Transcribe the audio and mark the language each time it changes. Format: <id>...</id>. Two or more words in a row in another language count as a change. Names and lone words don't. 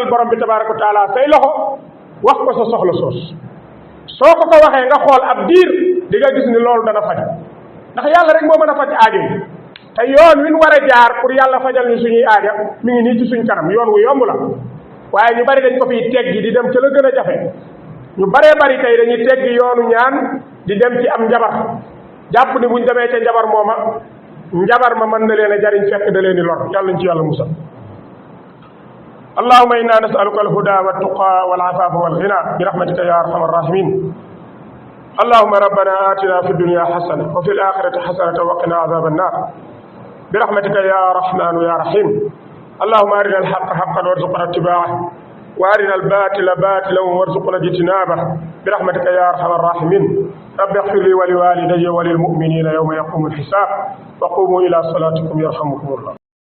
<wo>borom bi</wo> <ar>تبارك وتعالى</ar> <wo>say loxo wax ko sa soxla soos soo ko waxee nga xool ab diir di nga gis ni loolu dana faj ndax yàlla rek moo mën a faj aajo yi te yoon wi ñu war a jaar pour yàlla fajal ñu suñuy aaja mi ngi nii ci suñ kanam yoon wu yomb la waaye ñu bari dañ ko fiy teggi di dem ca la gën a jafe ñu baree bari tey dañuy teggi yoonu ñaan di dem ci am njabar jàpp ni buñ demee ca njabar mooma njabar ma mën na leen a jariñ fekk da leen di lor yàlla ñu ci yàlla musal</wo> <ar>اللهم إنا نسألك الهدى والتقى والعفاف والغنى برحمتك يا أرحم الراحمين اللهم ربنا آتنا في الدنيا حسنة وفي الآخرة حسنة وقنا عذاب النار برحمتك يا رحمن يا رحيم اللهم أرنا الحق حقا وارزقنا اتباعه وأرنا الباطل باطلا وارزقنا اجتنابه برحمتك يا أرحم الراحمين رب اغفر لي ولوالدي وللمؤمنين يوم يقوم الحساب وقوموا إلى صلاتكم يرحمكم الله</ar>